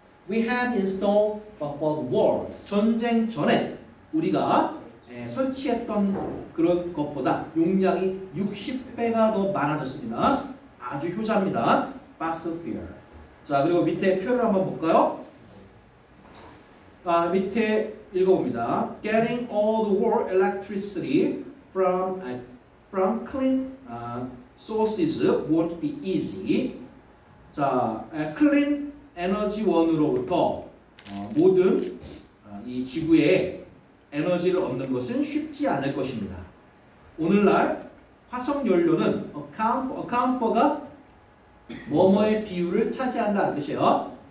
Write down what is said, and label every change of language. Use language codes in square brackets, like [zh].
[en] We had installed for the war. [ko] 전쟁 전에 우리가 설치했던 그런 것보다 용량이 60배가 더 많아졌습니다. 아주 효자입니다. fossil fuel. 자, 그리고 밑에 표를 한번 볼까요? 밑에 읽어봅니다. [en] Getting all the world electricity from clean sources won't be easy. [ko] 자, clean 에너지 원으로부터 모든 이 지구에 에너지를 얻는 것은 쉽지 않을 것입니다. 오늘날 화석연료는 account for가 뭐뭐의 비율을 차지한다는 뜻이에요.